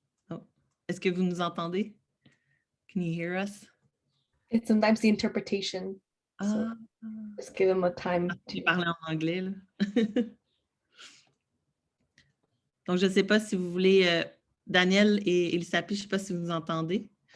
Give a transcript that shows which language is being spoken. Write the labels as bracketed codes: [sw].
[fr] Oh, est-ce que vous nous entendez? [en] Can you hear us? It's sometimes the interpretation. So just give them a time. [fr] Tu parlais en anglais, là. Donc, je ne sais pas si vous voulez, Daniel et Elisapi, je ne sais pas si vous nous entendez.